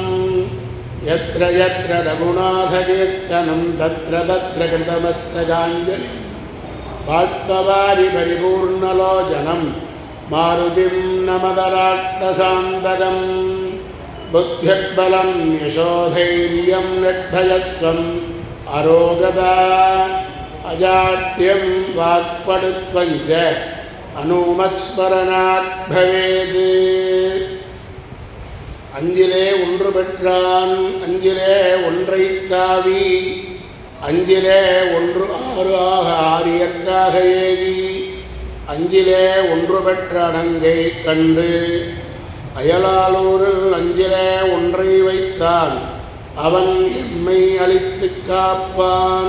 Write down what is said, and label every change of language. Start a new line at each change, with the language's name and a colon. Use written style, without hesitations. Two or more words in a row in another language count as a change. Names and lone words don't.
Sanskrit: यत्र यत्र रघुनाथकीर्तनं तत्र तत्र कृतमस्तकाञ्जलिं बाष्पवारि परिपूर्णलोचनं मारुतिं नमदराट्टसान्तकं बुद्धिर्बलं यशोधैर्यं निर्भयत्वम् अरोगता अजाड्यं वाक्पटुत्वं च अनुमत्स्मरणात् भवेत्
Tamil: அஞ்சிலே ஒன்று பெற்றான் அஞ்சிலே ஒன்றைத்தாவி அஞ்சிலே ஒன்று ஆறு ஆக ஆரியற்காக ஏவி அஞ்சிலே ஒன்று பெற்ற அணங்கை கண்டு அயலாலூரில் அஞ்சிலே ஒன்றை வைத்தான் அவன் எம்மை அளித்து காப்பான்.